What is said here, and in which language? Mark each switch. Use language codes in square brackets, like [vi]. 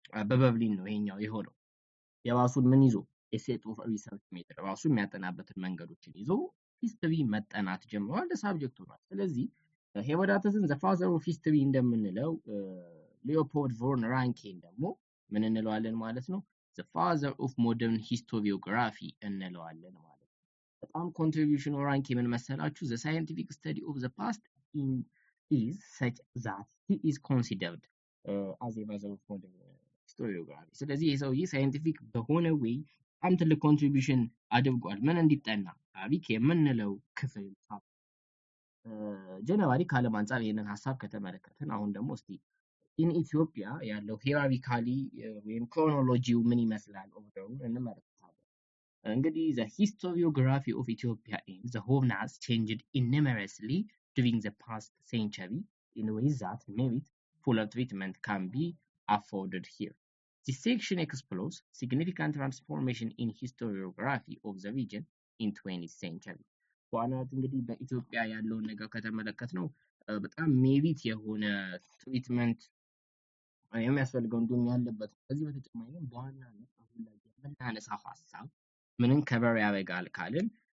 [am] በበርሊን ነው ይሄኛው የሆነው። የራሱን ምን ይዞ የሴት ኦፍ ሪሰርች ሜተድ ራሱ የሚያጠናበትን መንገዶችን ይዞ ሂስትሪ መጠናት ጀምሯል፣ ለሳብጀክቱ ነው። ስለዚህ ሄሮዳተስን [en] the father of history [am] እንደምንለው ሊዮፖልድ ቮን ራንኬን ደግሞ ምን እንለዋለን ማለት ነው? [en] the father of modern historiography [am] እንለዋለን ማለት ነው። በጣም ኮንትሪቢዩሽኑ ራንኬ ምን መሰላችሁ? [en] the scientific study of the past is such that he is considered as a father of modern historiography። [am] ስለዚህ ይህ ሰውዬ ሳይንቲፊክ በሆነ ወይ በጣም ትልቅ ኮንትሪቢዩሽን አድርጓል። ምን እንዲጠና ታሪክ የምንለው ክፍል ጀነራሊ ከዓለም አንጻር ይህንን ሀሳብ ከተመለከትን አሁን ደግሞ እስቲ ኢን ኢትዮጵያ ያለው ሂራሪካሊ ወይም ክሮኖሎጂው ምን ይመስላል ኦርደሩን እንመለከታለን። እንግዲህ [en] the historiography of Ethiopia and the Horn has changed enormously during the past century in ways that merit fuller treatment can be afforded here. This section explores significant transformation in historiography of the region in 20th century. [am] በዋናነት እንግዲህ በኢትዮጵያ ያለውን ነገር ከተመለከት ነው በጣም ሜሪት የሆነ ትሪትመንት የሚያስፈልገው እንዲሁም ያለበት። ከዚህ በተጨማሪ በዋናነት አሁን ላይ የምናነሳው ሀሳብ ምንን ከበር ያደርጋል ካልን